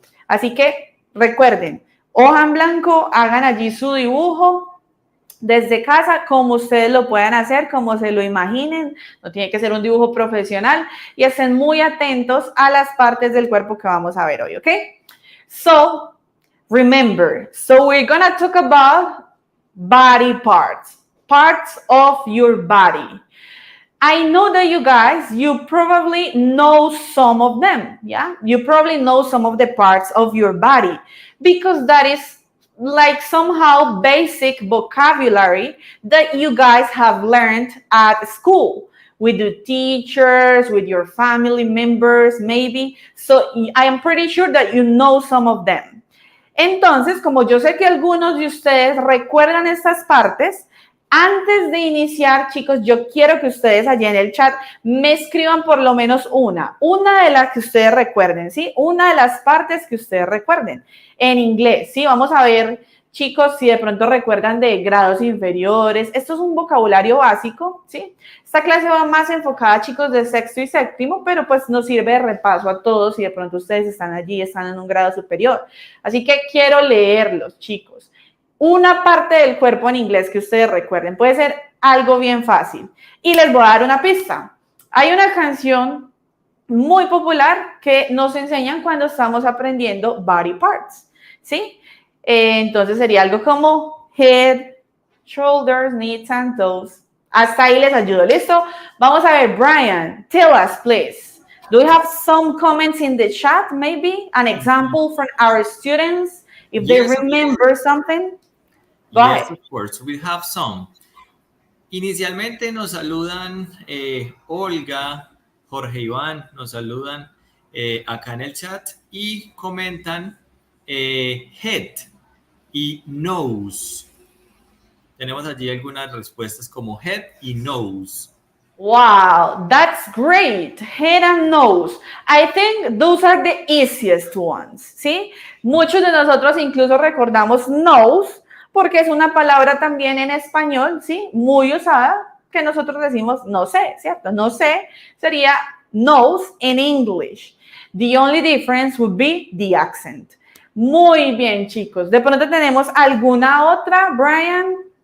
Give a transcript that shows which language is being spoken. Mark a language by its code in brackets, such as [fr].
[es] Así que recuerden, hoja en blanco, hagan allí su dibujo desde casa, como ustedes lo puedan hacer, como se lo imaginen. No tiene que ser un dibujo profesional. Y estén muy atentos a las partes del cuerpo que vamos a ver hoy, ¿ok? [en] So, remember, we're going to talk about body parts. Parts of your body. I know that you guys, you probably know some of them, yeah? You probably know some of the parts of your body because that is like somehow basic vocabulary that you guys have learned at school with the teachers, with your family members, maybe. So I am pretty sure that you know some of them. [es] Entonces, como yo sé que algunos de ustedes recuerdan estas partes, antes de iniciar, chicos, yo quiero que ustedes allá en el chat me escriban por lo menos una de las que ustedes recuerden, ¿sí? Una de las partes que ustedes recuerden en inglés, ¿sí? Vamos a ver, chicos, si de pronto recuerdan de grados inferiores. Esto es un vocabulario básico, ¿sí? Esta clase va más enfocada a chicos de sexto y séptimo, pero pues nos sirve de repaso a todos si de pronto ustedes están allí, están en un grado superior. Así que quiero leerlos, chicos. Una parte del cuerpo en inglés que ustedes recuerden. Puede ser algo bien fácil. Y les voy a dar una pista. Hay una canción muy popular que nos enseñan cuando estamos aprendiendo body parts, ¿sí? Entonces sería algo como [en] head, shoulders, knees and toes. [es] Hasta ahí les ayudo, ¿listo? [en] Vamos a ver, Brian, tell us, please. Do we have some comments in the chat, maybe? An example from our students, if they remember something? Go ahead. Of course, we have some. [es] Inicialmente nos saludan Olga, Jorge Iván, nos saludan acá en el chat y comentan head y nose. Tenemos allí algunas respuestas como head y nose. [en] Wow, that's great. Head and nose. I think those are the easiest ones, ¿sí? [es] Muchos de nosotros incluso recordamos nose porque es una palabra también en español, ¿sí? Muy usada, que nosotros decimos no sé, ¿cierto? No sé sería nose in English. [en] The only difference would be the accent. [es] Muy bien, chicos. De pronto tenemos alguna otra, Brian.